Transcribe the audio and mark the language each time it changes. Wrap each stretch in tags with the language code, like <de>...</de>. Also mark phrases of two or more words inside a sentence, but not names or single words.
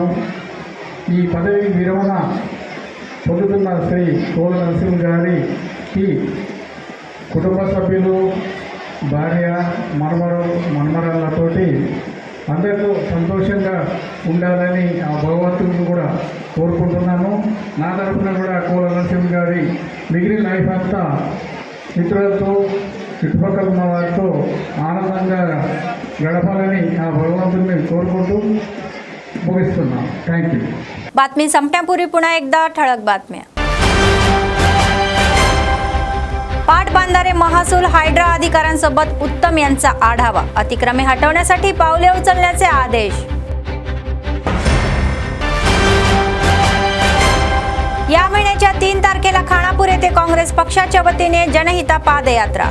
<te>ఈ పదవి విరమణ పొందుతున్న శ్రీ కోల నరసింహ గారికి కుటుంబ సభ్యులు, భార్య, మనమరాళ్ళతోటి అందరితో సంతోషంగా ఉండాలని ఆ భగవంతుడిని కూడా కోరుకుంటున్నాను. నా తరఫున కూడా కోల నరసింహ గారి మిగిలిన లైఫ్ అంతా మిత్రులతో, చుట్టుపక్కల ఉన్న వారితో ఆనందంగా గడపాలని ఆ भगवंतुని కోరుకుంటూ ముగిస్తున్నాను.</te> <en>Thank you.</en> <mr>बातमी संपण्यापूर्वी पुन्हा एकदा ठळक बातम्या. पाटबंधारे महसूल हायड्रा अधिकाऱ्यांसोबत उत्तम यांचा आढावा. अतिक्रमे हटवण्यासाठी पावले उचलण्याचे आदेश. या महिन्याच्या 3 तारखेला खानापूर येथे काँग्रेस पक्षाच्या वतीने जनहिता पादयात्रा.</mr>